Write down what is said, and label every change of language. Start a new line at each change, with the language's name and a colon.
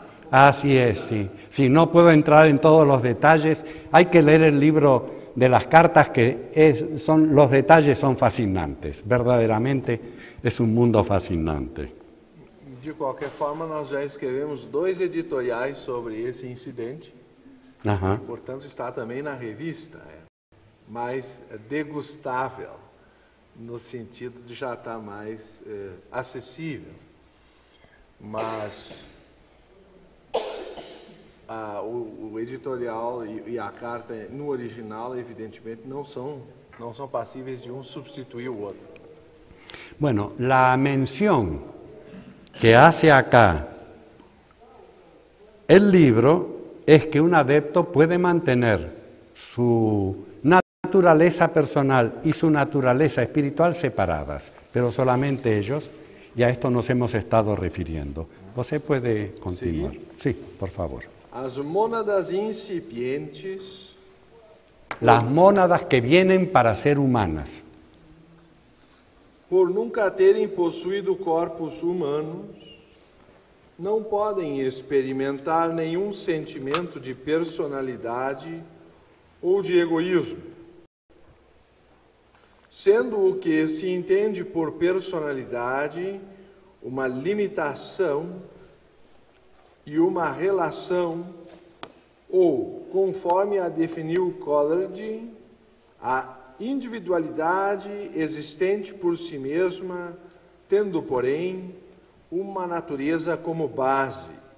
Spanish: Así es, sí. Si no puedo entrar en todos los detalles, hay que leer el libro de las cartas, que los detalles son fascinantes, verdaderamente es un mundo fascinante. De cualquier forma, nosotros ya escribimos dos editoriales sobre ese incidente, por tanto está también en la revista, más degustável.
Portuguese: no sentido de já estar mais acessível. Mas o editorial e a carta no original, evidentemente, não são passíveis de um substituir o outro.
Spanish: Bueno, la mención que hace acá el libro es que un adepto puede mantener su naturaleza personal y su naturaleza espiritual separadas, pero solamente ellos, y a esto nos hemos estado refiriendo. ¿Usted puede continuar? Sí, por favor. Las mónadas incipientes. Las mónadas que vienen para ser humanas.
Portuguese: Por nunca terem possuído corpos humanos, não podem experimentar nenhum sentimento de personalidade ou de egoísmo. Sendo o que se entende por personalidade uma limitação e uma relação, ou, conforme a definiu Coleridge, a individualidade existente por si mesma, tendo, porém, uma natureza como base.